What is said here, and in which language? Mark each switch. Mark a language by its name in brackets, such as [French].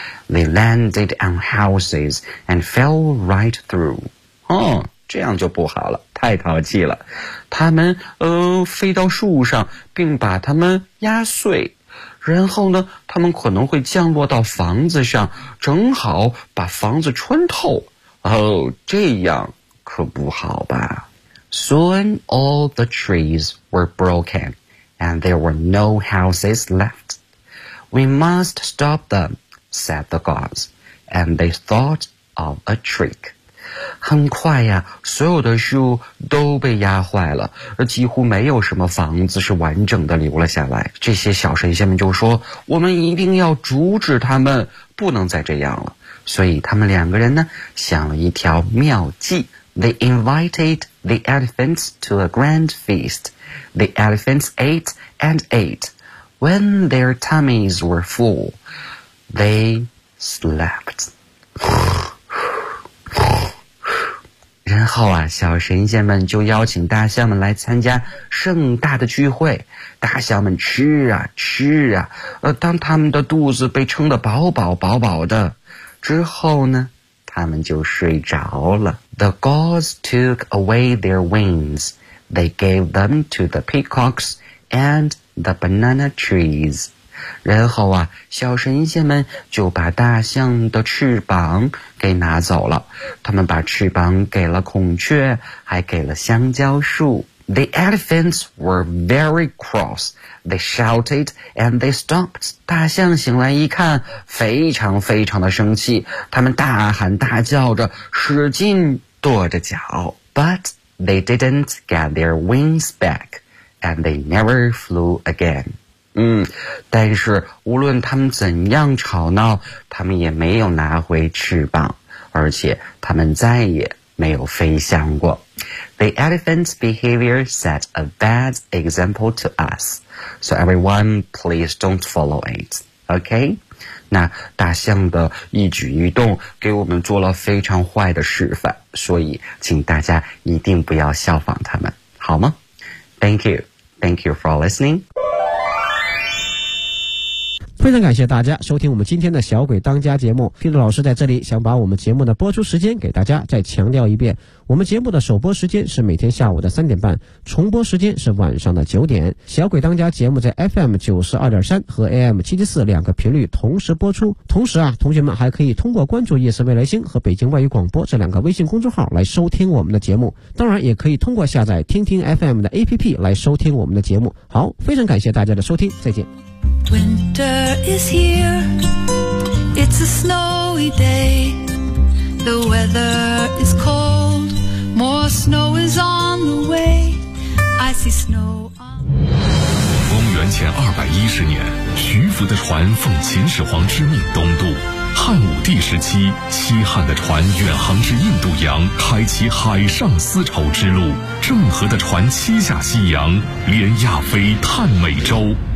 [English] They landed on houses and fell right through. [Chinese] 这样就不好了，太淘气了。他们飞到树上并把它们压碎，然后呢他们可能会降落到房子上，正好把房子穿透。这样可不好吧。 [English] Soon all the trees were broken and there were no houses left. We must stop them, said the gods, and they thought of a trick. [Chinese] 很快呀，所有的树都被压坏了，几乎没有什么房子是完整的留了下来。这些小神仙们就说，我们一定要阻止他们，不能再这样了。所以他们两个人呢，想了一条妙计。 [English] They invited the elephants to a grand feast. The elephants ate and ate. When their tummies were full, they slept. [Chinese] 然后啊，小神仙们就邀请大象们来参加盛大的聚会。大象们吃啊吃啊，当他们的肚子被撑得饱饱饱饱的之后呢，他们就睡着了。 [English] The gulls took away their wings. They gave them to the peacocks and the banana trees. [Chinese] 然后啊，小神仙们就把大象的翅膀给拿走了，他们把翅膀给了孔雀，还给了香蕉树。 [English] The elephants were very cross. They shouted and they stomped. [Chinese] 大象醒来一看，非常非常的生气，他们大喊大叫着，使劲跺着脚。 [English] But they didn't get their wings back, and they never flew again. [Chinese] 但是无论他们怎样吵闹，他们也没有拿回翅膀，而且他们再也没有飞翔过。 [English] The elephant's behavior set a bad example to us, so everyone please don't follow it, okay? [Chinese] 那大象的一举一动给我们做了非常坏的示范，所以请大家一定不要效仿他们，好吗？ [English] Thank you for listening. [Chinese] 非常感谢大家收听我们今天的小鬼当家节目。Peter 老师在这里想把我们节目的播出时间给大家再强调一遍，我们节目的首播时间是每天下午的3:30，重播时间是晚上的9:00。小鬼当家节目在 FM92.3 和 AM74 两个频率同时播出。同时啊，同学们还可以通过关注夜色未来星和北京外语广播这两个微信公众号来收听我们的节目，当然也可以通过下载听听 FM 的 APP 来收听我们的节目。好，非常感谢大家的收听，再见。 [English] Winter is here, it's a snowy day. The weather is cold, more snow is on the way. I see snow on... [Chinese] 公元前210年，徐福的船奉秦始皇之命东渡。汉武帝时期，西汉的船远航至印度洋，开启海上丝绸之路。郑和的船七下西洋，连亚非探美洲。